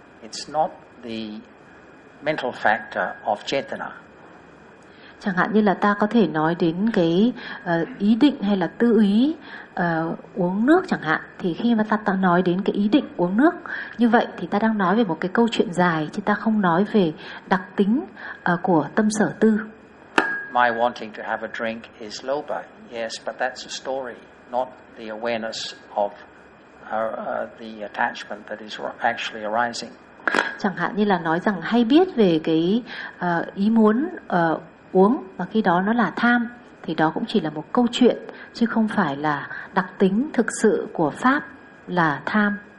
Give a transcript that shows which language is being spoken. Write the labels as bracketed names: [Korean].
[English] It's not the mental factor of jetana. [Vietnamese] Chẳng hạn như là ta có thể nói đến cái ý định hay là tư ý uống nước chẳng hạn, thì khi mà ta nói đến cái ý định uống nước như vậy thì ta đang nói về một cái câu chuyện dài, chứ ta không nói về đặc tính của tâm sở tư. [English] My wanting to have a drink is loba, yes, but that's a story, not the awareness of the attachment that is actually arising. [Vietnamese] Chẳng hạn như là nói rằng hay biết về cái ý muốn uống, và khi đó nó là tham, thì đó cũng chỉ là một câu chuyện, chứ không phải là đặc tính thực sự của pháp là tham.